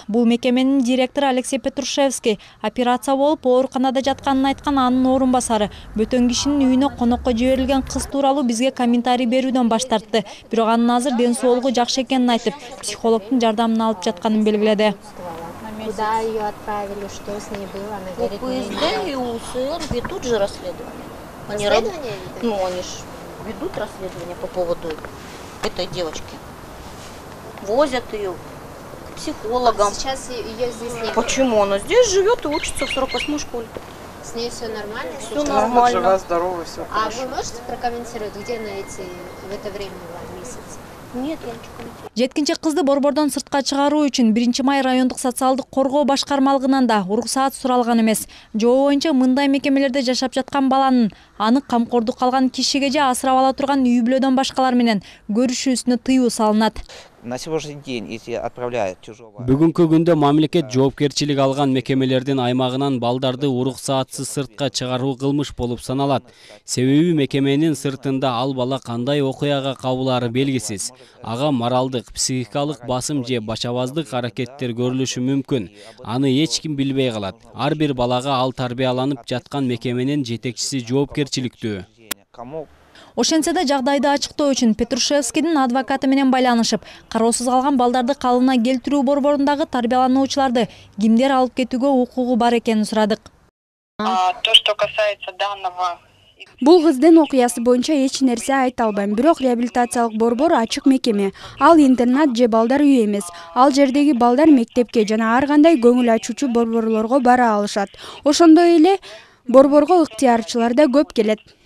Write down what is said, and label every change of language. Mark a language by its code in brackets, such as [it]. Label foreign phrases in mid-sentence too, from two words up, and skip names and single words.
[ky] Бул мекеменин директору Алексей Петрушевский операция болуп ооруканада жатканын айткан анын орун басары бөтөн кишинин үйүнө конокко жиберилген кыз тууралуу бизге комментарий берүүдөн баш тартты. Бирок анын азыр ден соолугу жакшы экенин айтып, психологдун жардамын алып жатканын белгиледи. [ru] Куда ее отправили, что с ней было? Она говорит, УСД и УСР ведут же расследование. Расследование? Ну, они же ведут расследование по поводу этой девочки. Возят ее к психологам. Сейчас ее здесь нет. Почему? Она здесь живет и учится в 48-й школе. С ней все нормально? Все нормально. Жива, здорова, все хорошо. А вы можете прокомментировать, где в это время была месяц? Нет, я ничего не. [ky] Жеткинчек кызды борбордон сыртка чыгаруу үчүн 1-май райондук социалдык коргоо башкармалыгынан да уруксаат суралган эмес. Жоо боюнча мындай мекемелерде жашап жаткан баланын аны камкордук калган кишиге же асырап ала турган үй бүлөдөн башкалар менен көрүшүүсүнө тыюу салынат. [ru] На сегодняшний день, если отправляют чужого... [ky] Бүгүнкү күндө мамлекет жоопкерчилик алган мекемелердин аймагынан балдарды уруксаатсыз сыртка чыгаруу кылмыш болуп саналат. Себеби мекеменин сыртында ал бала кандай окуяга кабылаары белгисиз. Ага моралдык, психикалык басым же бачабаздык аракеттер көрүлүшү мүмкүн. Аны эч ким билбей калат. Ар бир балага ал тарбияланып жаткан мекеменин жетекчиси жоопкерчиликтүү. Ошентсе да жагдайды ачыктоо үчүн Петрушевскийдин адвокаты менен байланышып, кароосуз калган балдарды калыбына келтирүү борборундагы тарбиялануучуларды кимдер алып кетүүгө укугу бар экенин сурадык. [ru] То, что касается данного... [ky] Бул кыздын окуясы боюнча эч нерсе айта албайм, бирок реабилитациялык борбор ачык мекеме. Ал интернат же балдар үйү эмес. Ал жердеги балдар мектепке жана ар кандай көңүл ачуучу борборлорго бара алышат. Ошондой эле борборго ыктыярчылар да көп келет.